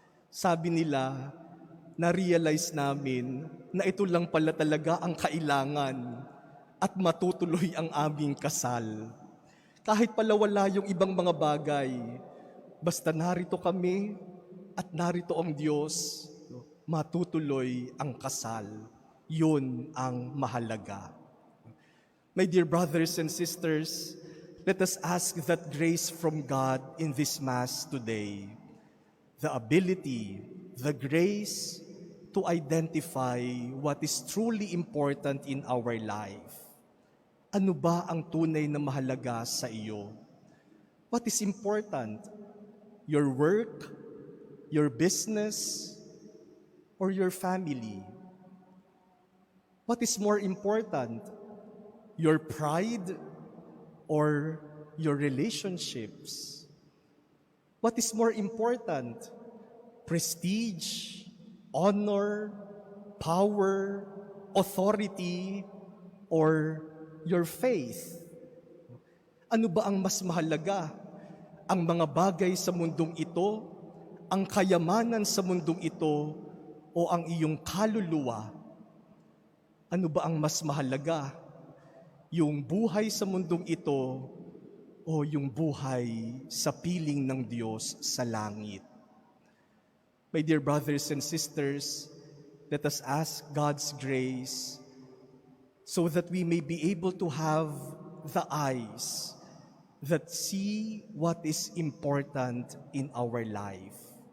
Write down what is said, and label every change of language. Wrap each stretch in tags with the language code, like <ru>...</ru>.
<tl>Sabi nila, na-realize namin na ito lang pala talaga ang kailangan at matutuloy ang aming kasal. Kahit pala wala yung ibang mga bagay, basta narito kami at narito ang Diyos, matutuloy ang kasal. Yun ang mahalaga.</tl> <en>My dear brothers and sisters, let us ask that grace from God in this Mass today. The ability, the grace to identify what is truly important in our life.</en> <tl>Ano ba ang tunay na mahalaga sa iyo?</tl> <en>What is important? Your work, your business, or your family? What is more important? Your pride or your relationships? What is more important? Prestige, honor, power, authority, or your faith?</en> <tl>Ano ba ang mas mahalaga? Ang mga bagay sa mundong ito, ang kayamanan sa mundong ito, o ang iyong kaluluwa? Ano ba ang mas mahalaga? Yung buhay sa mundong ito o yung buhay sa piling ng Diyos sa langit?</tl> <en>My dear brothers and sisters, let us ask God's grace so that we may be able to have the eyes that see what is important in our life.</en>